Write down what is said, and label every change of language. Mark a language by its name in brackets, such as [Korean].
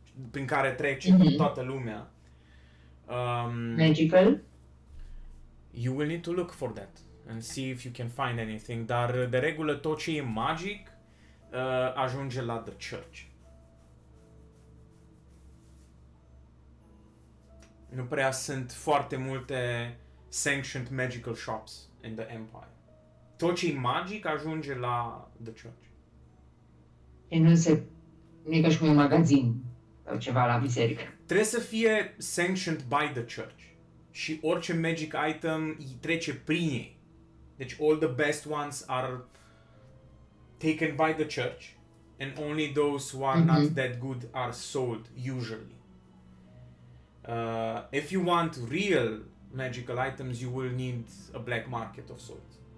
[Romanian] prin care trece toată lumea. [English] Magical? You will need to look for that and see if you can find anything, [Romanian] dar de regulă tot ce e magic ajunge la The Church. Nu prea sunt foarte multe [English] sanctioned magical shops in the Empire. [Romanian] Tot ce e magic ajunge la The Church. Și nu e ca și cum e un magazin sau ceva la biserică. Trebuie să fie [English] sanctioned by the church. [Romanian] Și orice magic item îi trece prin ei. [English] Deci all the best ones are taken by the church and only those who are not that good are sold usually. If you want real magical items, you will need a black market of sorts.